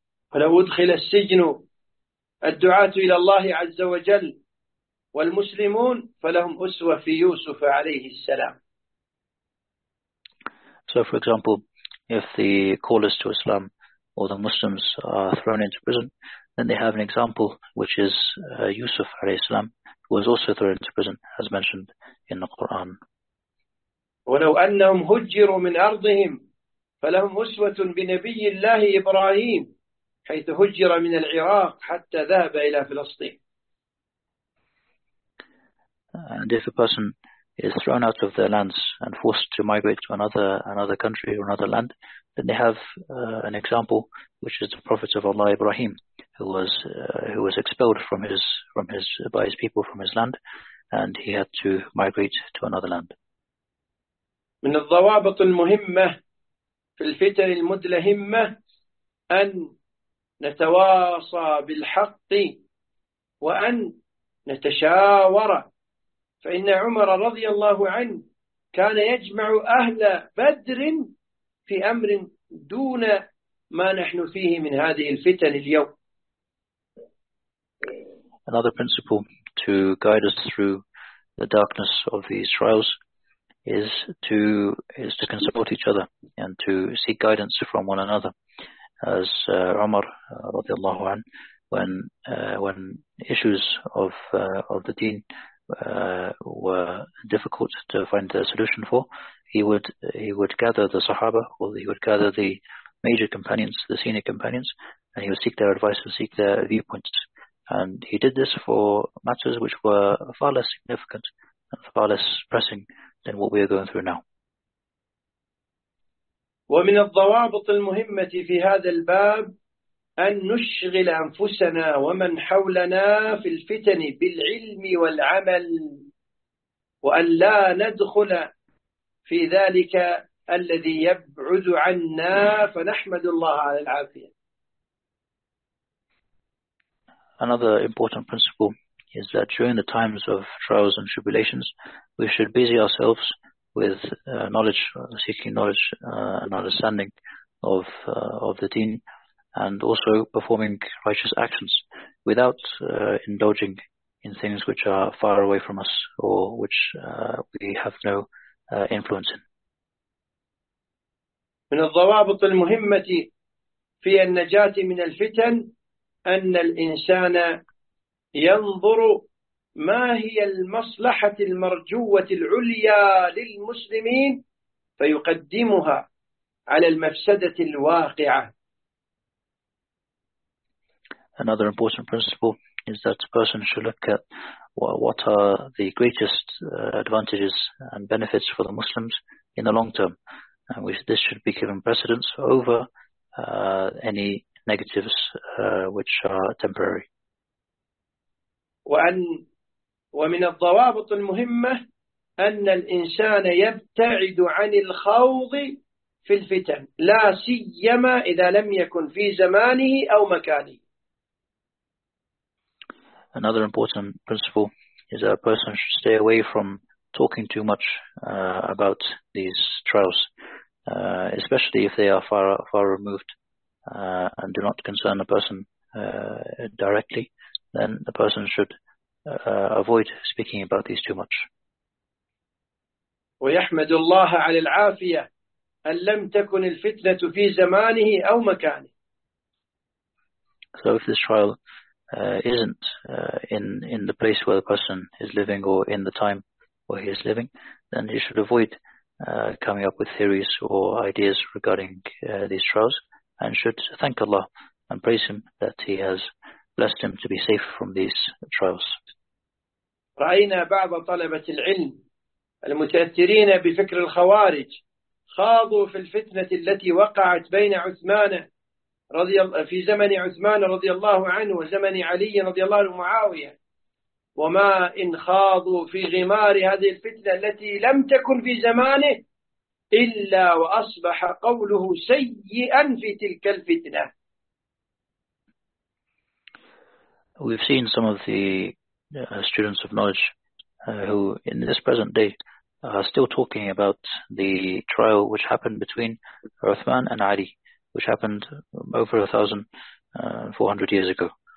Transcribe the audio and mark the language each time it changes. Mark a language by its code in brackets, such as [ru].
[ar] فلو أدخل السجن الدعاة إلى الله عز وجل والمسلمون فلهم أسوة في يوسف عليه السلام. [en] So for example, if the callers to Islam or the Muslims are thrown into prison, then they have an example, which is Yusuf [ar] alayhi salam, [en] who was also thrown into prison, as mentioned in the Quran. [ar] وَلَوْ أَنَّهُمْ هُجِّرُوا مِنْ أَرْضِهِمْ فَلَهُمْ أُسْوَةٌ بِنَبِيِّ اللَّهِ إِبْرَاهِيمِ حَيْثُ هُجِّرَ مِنَ الْعِرَاقِ حَتَّى ذَهَبَ إِلَى فِلَسْطِينَ. [en] And if a person is thrown out of their lands and forced to migrate to another country or another land, then they have an example, which is the Prophet of Allah Ibrahim, who was expelled by his people from his land, and he had to migrate to another land. [ar] من الضوابط المهمة في الفتن المدلهمة أن نتواصى بالحق وأن نتشاور. فإن عمر رضي الله عنه كان يجمع أهل بدر في أمر دون ما نحن فيه من هذه الفتن اليوم. [en] Another principle to guide us through the darkness of these trials is to consult each other and to seek guidance from one another. As Umar [ar] radiallahu anhu, [en] when issues of the deen were difficult to find a solution for, he would gather the Sahaba, or he would gather the major companions, the senior companions, and he would seek their advice and seek their viewpoints. And he did this for matters which were far less significant and far less pressing than what we are going through now. [ar] ومن الضوابط المهمة في هذا الباب أن نشغل أنفسنا ومن حولنا في الفتن بالعلم والعمل وأن لا ندخل في ذلك الذي يبعد عنا فنحمد الله على العافية. [en] Another important principle is that during the times of trials and tribulations, we should busy ourselves with knowledge, seeking knowledge and understanding of the deen, and also performing righteous actions without indulging in things which are far away from us or which we have no influence in. [ar] من الضوابط المهمة في النجاة من الفتن أن الإنسان ينظر ما هي المصلحة المرجوة العليا للمسلمين فيقدمها على المفسدة الواقعة. [en] another important principle is that a person should look at what are the greatest advantages and benefits for the Muslims in the long term. And this should be given precedence over any negatives which are temporary. [ar] ومن الضوابط المهمة أن الإنسان يبتعد عن الخوض في الفتن لا سيما إذا لم يكن في زمانه أو مكانه. [en] Another important principle is that a person should stay away from talking too much about these trials, especially if they are far removed and do not concern a person directly. Then the person should avoid speaking about these too much. [ar] ويحمد الله على العافية أن لم تكن الفتنة في زمانه أو مكانه. [en] So if this trial isn't in the place where the person is living or in the time where he is living, then he should avoid coming up with theories or ideas regarding these trials, and should thank Allah and praise Him that He has blessed him to be safe from these trials. [ar] رأينا بعض طلبة العلم المتأثرين بفكر الخوارج خاضوا في الفتنة التي وقعت بين عثمان رضي الله في زمن عثمان رضي الله عنه وزمن علي رضي الله عنه معاوية، وما إن خاضوا في غمار هذه الفتنة التي لم تكن في زمانه إلا وأصبح قوله سيئا في تلك الفتنة. [en] We've seen some of the students of knowledge who in this present day are still talking about the trial which happened between Uthman and Ali, which happened over 1,400 years ago.